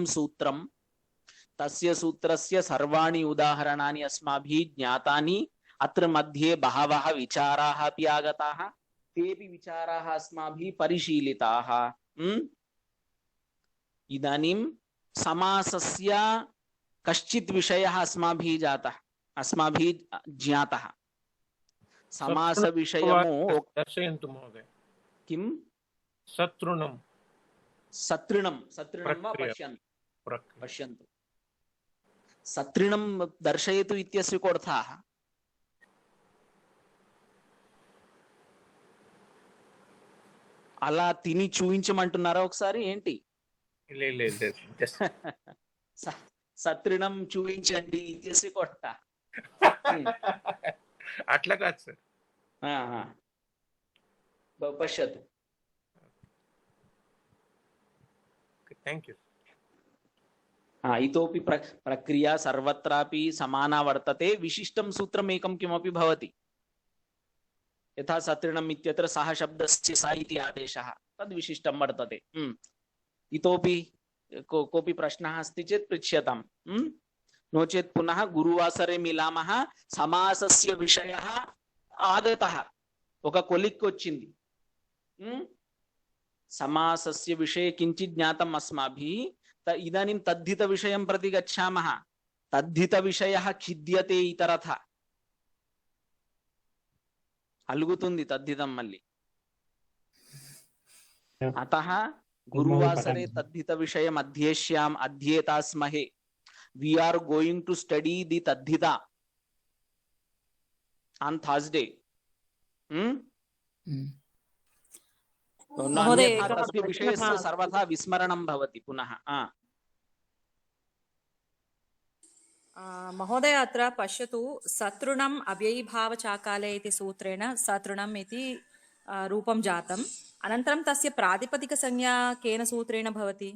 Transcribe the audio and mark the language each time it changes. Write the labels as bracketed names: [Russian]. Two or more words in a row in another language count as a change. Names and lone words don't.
[Sanskrit] सूत्रं तस्य सूत्रस्य सर्वाणि उदाहरणानि अस्माभिः ज्ञातानि अत्र मध्ये बहवः विचाराः अपि आगताः तेऽपि विचाराः अस्माभिः परिशीलिताः इदानीं समासस्य कश्चित् विषयः अस्माभिः ज्ञातः समास विषयमो दर्शयन्तु महोदय किं शत्रुणं सतृणं वा पश्यन्तु सतृणं दर्शयतु इत्यस्य कोऽर्थः [Telugu] అలా తిని చూయించమంటున్నారా ఒకసారి ఏంటి సతృణం చూయించండి [Sanskrit] ఇत्यस्य कोऽर्थः [Telugu] అట్లా కాదు సార్ [Sanskrit] పశ్యతు [English] thank you [Sanskrit] इतोपि प्रक्रिया सर्वत्रापि समाना वर्तते विशिष्टं सूत्रम् एकं किमपि भवति यथा सतृणम् इत्यत्र सः शब्दस्य सा इति आदेशः तद् विशिष्टं वर्तते इतोपि कोऽपि प्रश्नः अस्ति चेत् पृच्छ्यताम् नो चेत् पुनः गुरुवासरे मिलामः समासस्य विषयः आगतः [Telugu] ఒక కొలిక్కి వచ్చింది [Sanskrit] समासस्य विषये किञ्चित् ज्ञातम् अस्माभिः इदानीं तद्धित विषयं प्रति गच्छामः तद्धित विषयः खिद्यते इतरथा [Telugu] అలగుతుంది తద్ధితం మల్లీ [Sanskrit] अतः गुरुवासरे तद्धित विषयम् अध्येतास्महे [English] we are going to study the तद्धिता on Thursday [Sanskrit] तस्य विषयस्य सर्वथा विस्मरणं भवति पुनः महोदय अत्र पश्यतु सतृणम् अव्ययीभावचाकाले इति सूत्रेण सतृणम् इति रूपं जातम् अनन्तरं तस्य प्रातिपदिकसंज्ञा केन सूत्रेण भवति